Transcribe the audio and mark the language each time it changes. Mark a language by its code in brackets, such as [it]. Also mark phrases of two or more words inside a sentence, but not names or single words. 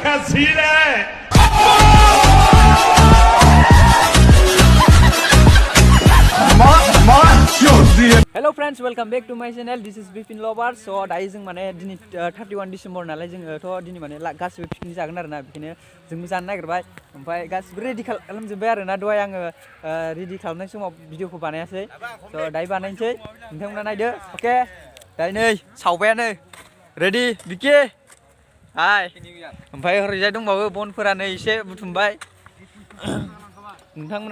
[hi] सीन है। [en] hello friends welcome back to my channel this is Bipin Lover so [brx] दायो जों माने दिनै 31 डिसेम्बर नालाय जोङोथ' दिनै माने गासिबो पिकनिक जागोन आरोना बेखायनो जोंबो जानो नागिरबाय ओमफ्राय गासिबो रेडि खालामजोब्बाय आरोना दहाय आङो रेडि खालामनाय समाव भिडिअखौ बानायासै स' दायो बानायनोसै नोंथांमोना नायदो अके दायो नै सावबायानो रेडि बिकि हाय ओमफ्राय हरैजाय दंबावो बनफोरा नै एसे बुथुमबाय नोंथांमोना